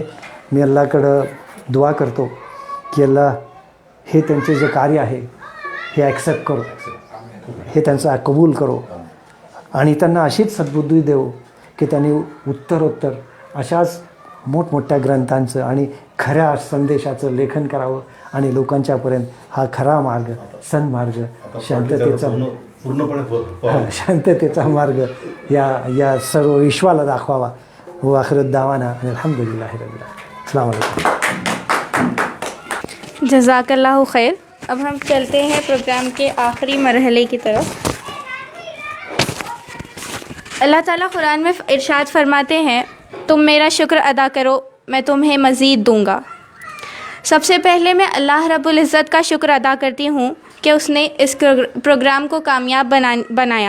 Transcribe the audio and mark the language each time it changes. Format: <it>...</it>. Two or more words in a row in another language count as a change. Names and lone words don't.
<mr>मी अल्लाकडं दुआ करतो की अल्लाह हे त्यांचे जे कार्य आहे हे ॲक्सेप्ट करो, हे त्यांचा कबूल करो आणि त्यांना अशीच सद्बुद्धी देऊ की त्यांनी उत्तरोत्तर अशाच मोठमोठ्या ग्रंथांचं आणि खऱ्या संदेशाचं लेखन करावं आणि लोकांच्यापर्यंत हा खरा मार्ग, सन्मार्ग, शांततेचा मार्ग या सर्व विश्वाला दाखवावा.</mr> <ar>و آخر دعوانا الحمد لله رب العالمين. السلام عليكم. جزاك الله خير.</ar> <ur>اب ہم چلتے ہیں پروگرام کے آخری مرحلے کی طرف. اللہ تعالیٰ قرآن میں ارشاد فرماتے ہیں، تم میرا شکر ادا کرو میں تمہیں مزید دوں گا. سب سے پہلے میں اللہ رب العزت کا شکر ادا کرتی ہوں کہ اس نے اس پروگرام کو کامیاب بنایا.</ur>